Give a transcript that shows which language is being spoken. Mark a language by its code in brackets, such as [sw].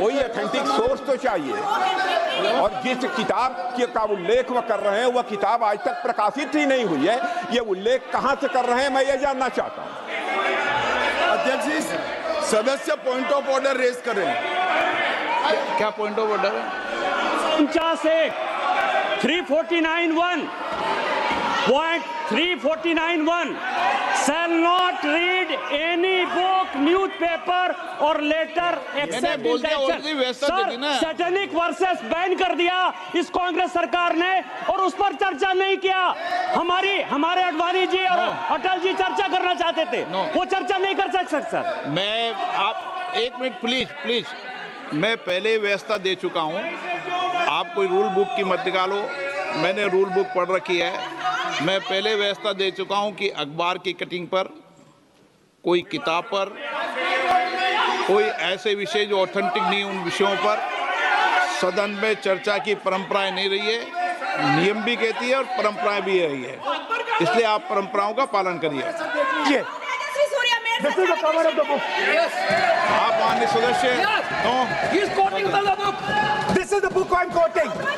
[hi] कोई authentic source तो चाहिए। और जिस किताब का उल्लेख वह कर रहे हैं, वह किताब आज तक प्रकाशित ही नहीं हुई है। ये उल्लेख कहां से कर रहे हैं, मैं ये जानना चाहता हूं। अध्यक्ष जी, सदस्य पॉइंट ऑफ ऑर्डर रेज करें। क्या पॉइंट ऑफ ऑर्डर है? [en] 349(1) Point 349(1) shall not read any book, newspaper or letter except in [hi] बोल दिया, [en] already the [hi] वैसा दे दी ना। सैटेनिक वर्सेस बैन कर दिया इस कांग्रेस सरकार ने, और उस पर चर्चा नहीं किया। हमारे अडवाणी जी और अटल जी चर्चा करना चाहते थे, वो चर्चा नहीं कर सकते सर। मैं, आप 1 मिनट प्लीज, मैं पहले व्यवस्था दे चुका हूं। आप कोई रूल बुक की मत निकालो, मैंने रूल बुक पढ़ रखी है। मैं पहले व्यवस्था दे चुका हूं कि अखबार की कटिंग पर, कोई किताब पर, कोई ऐसे विषय जो ऑथेंटिक नहीं, उन विषयों पर सदन में चर्चा की परंपराएं नहीं रही है। नियम भी कहती है और परंपराएं भी रही है, इसलिए आप परंपराओं का पालन करिए। Tejasvi Surya, [en] This is the cover of the book. [hi] आप माननीय सदस्य [en] No He is quoting from the book. This is the book I'm quoting.